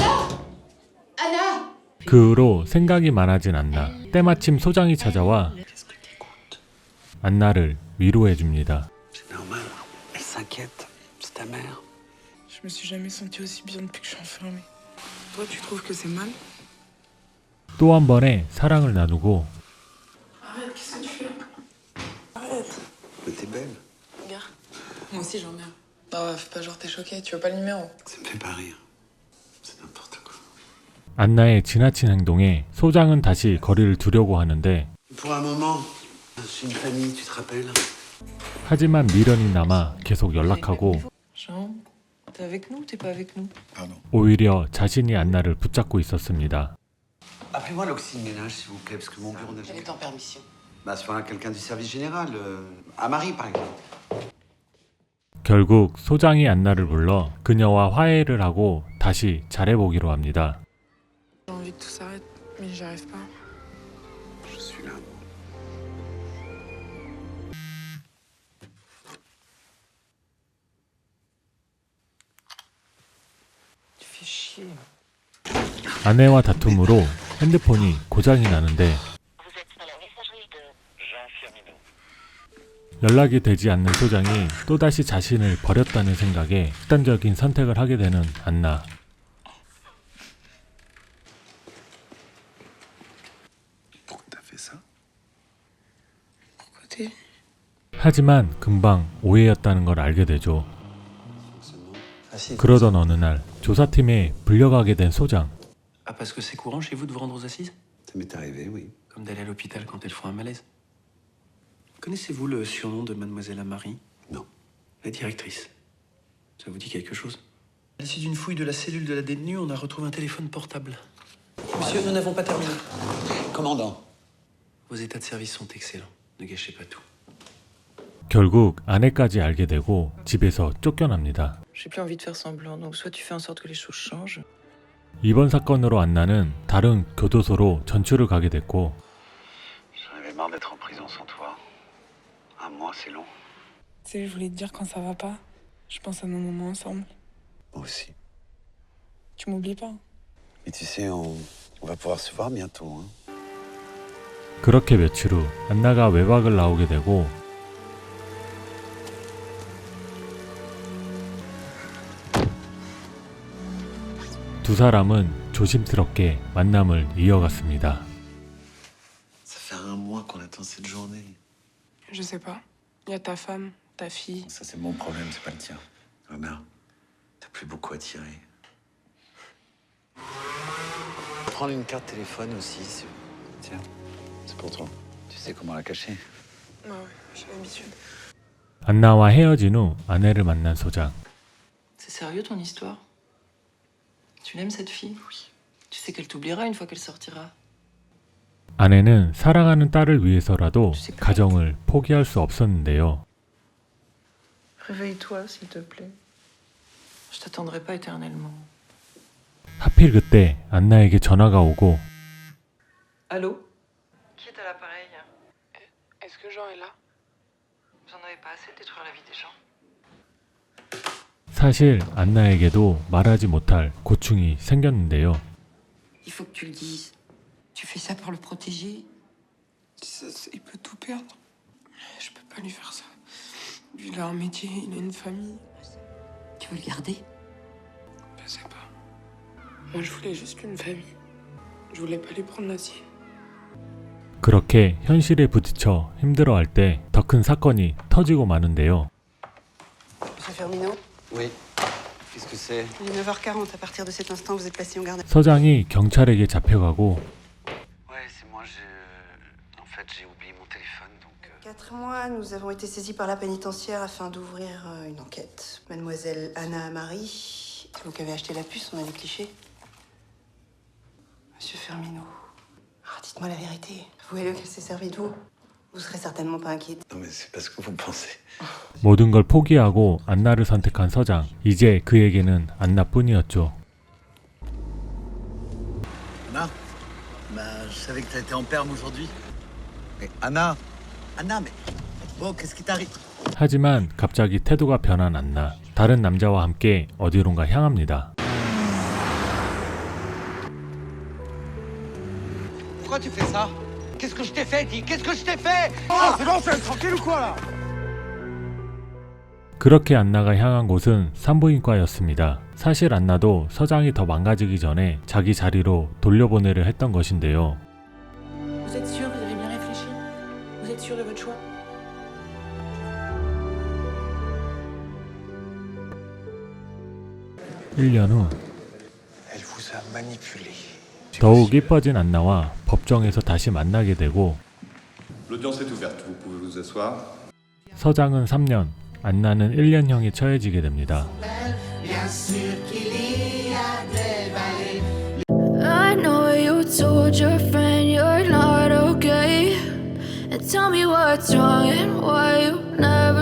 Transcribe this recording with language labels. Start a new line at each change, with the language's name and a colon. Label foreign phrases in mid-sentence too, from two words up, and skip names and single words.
Korean: 그 후로 생각이 많아진 안나. 때마침 소장이 찾아와 안나를 위로해줍니다.
French: C'est normal. Elle s'inquiète. C'est ta mère. Je me suis jamais sentie aussi bien depuis que je suis enfermée. Toi, tu trouves que c'est mal?
Korean: 또 한 번의 사랑을 나누고
French: Arrête, qu'est-ce que tu fais? Arrête. Mais t'es belle. Regarde. Moi aussi, j'en ai un. Ah ouais, fais pas genre t'es choquée, tu veux pas le numéro? Ça me fait pas rire. C'est n'importe quoi.
Korean: 안나의 지나친 행동에 소장은 다시 거리를 두려고 하는데
French: Pour un moment, j'ai une famille, tu te rappelles?
Korean: 하지만 미련이 남아 계속 연락하고
French: Jean, t'es avec nous ou t'es pas avec nous? Pardon.
Korean: 오히려 자신이 안나를 붙잡고 있었습니다.
French: Appelez-moi l'auxile ménage, s'il vous plaît, parce que mon bureau n'a Elle jamais... est en permission. Bah, c'est pas quelqu'un du service général. À Marie, par exemple.
Korean: 결국 소장이 안나를 불러 그녀와 화해를 하고 다시 잘해보기로 합니다.
French: J'ai envie que tout s'arrête, mais j'y arrive pas. Je suis là. Tu fais chier.
Korean: 아내와 다툼으로 핸드폰이 고장이 나는데 연락이 되지 않는 소장이 또다시 자신을 버렸다는 생각에 극단적인 선택을 하게 되는 안나.
French: Pourquoi t'as fait ça? Pourquoi t'es...
Korean: 하지만 금방 오해였다는 걸 알게 되죠.
French: Ah si.
Korean: 그러던 어느 날 조사팀에 불려가게 된 소장.
French: Ah, parce que c'est courant chez vous de vous rendre aux assises? Ça m'est arrivé, oui. Comme d'aller à l'hôpital quand elles font un malaise. Connaissez-vous le surnom de Mademoiselle Amari? Non. La directrice. Ça vous dit quelque chose? À l'issue d'une fouille de la cellule de la détenue, on a retrouvé un téléphone portable. Monsieur, nous n'avons pas terminé. Commandant. Vos états de service sont excellents. Ne gâchez pas tout.
Korean: 결국 아내까지 알게 되고 집에서 쫓겨납니다.
French: J'ai plus envie de faire semblant, donc soit tu fais en sorte que les choses changent.
Korean: 이번 사건으로 안나는 다른 교도소로 전출을 가게 됐고
French: J'en avais marre d'être en prison sans toi. Un mois, c'est long. Tu sais, je voulais te dire quand ça va pas. Je pense à nos moments ensemble. Moi aussi. Tu m'oublies pas. Mais tu sais, on va pouvoir se voir bientôt, hein.
Korean: 그렇게 며칠 후 안나가 외박을 나오게 되고 두 사람은 조심스럽게 만남을 이어갔습니다.
French: Ça fait un mois qu'on attend cette journée. Je sais pas. Y a ta femme, ta fille. Ça, c'est mon problème, c'est pas le tien. Omar, t'as plus beaucoup à tirer. Prendre une carte téléphone aussi. Tiens, c'est pour toi. Tu sais comment la cacher? Ah ouais, j'ai l'habitude.
Korean: 안나와 헤어진 후 아내를 만난 소장.
French: C'est sérieux ton histoire? Tu l'aimes cette fille? Oui. Tu sais qu'elle t'oubliera une fois qu'elle sortira.
Korean: 아내는 사랑하는 딸을 위해서라도 가정을 포기할 수 없었는데요.
French: Réveille-toi, s'il te plaît. Je t'attendrai pas éternellement.
Korean: 하필 그때 안나에게 전화가 오고
French: Allô? Qui est à l'appareil? Est-ce que Jean est là? Vous en avez pas assez de détruire la vie des gens?
Korean: 사실 안나에게도 말하지 못할 고충이 생겼는데요.
French: Il faut que tu le dises. Tu fais ça pour le protéger? Il peut tout perdre. Je peux pas lui faire ça. Lui, il a un métier, il a une famille. Tu veux le garder? Je sais pas. Moi, je voulais juste une famille. Je voulais pas lui prendre la sienne.
Korean: 그렇게 현실에 부딪혀 힘들어할 때 더 큰 사건이 터지고 마는데요.
French: Monsieur Fermino? Oui. Qu'est-ce que c'est? Il est 9h40. À partir de cet instant, vous êtes placé en garde.
Korean: 서장이 경찰에게 잡혀가고
French: Ouais, c'est moi, en fait, j'ai oublié mon téléphone, donc... 4 mois, nous avons été saisis par la pénitentiaire afin d'ouvrir une enquête. Mademoiselle Anna Amari, c'est vous qui avez acheté la puce, on a des clichés. Monsieur Fermino, dites-moi la vérité. Avouez-le qu'elle s'est servie de vous. Vous serez certainement pas inquiet. Non, mais c'est pas ce que vous pensez.
Korean: 모든 걸 포기하고 안나를 선택한 서장. 이제 그에게는 안나뿐이었죠.
French: Anna? Bah, je savais que t'étais en perme aujourd'hui. Mais Anna, Anna, mais bon, qu'est-ce qui t'arrive?
Korean: 하지만 갑자기 태도가 변한 안나. 다른 남자와 함께 어디론가 향합니다.
French: Pourquoi tu fais ça? Qu'est-ce que je t'ai fait, dis? Qu'est-ce que je t'ai fait? Oh, c'est bon, c'est tranquille ou quoi là?
Korean: 그렇게 안나가 향한 곳은 산부인과였습니다. 사실 안나도 서장이 더 망가지기 전에 자기 자리로 돌려보내려 했던 것인데요.
French: Vous êtes sûr? Vous avez bien réfléchi? Vous êtes sûr de votre choix?
Korean: 일 년 후
French: Elle vous a manipulé.
Korean: 더욱 이뻐진 안나와 법정에서 다시 만나게 되고
French: L'audience est ouverte, vous pouvez vous asseoir.
Korean: 서장은 3년, 안나는 1년형에 처해지게 됩니다.
English: I know you told your friend you're not okay, and tell me what's wrong and why you never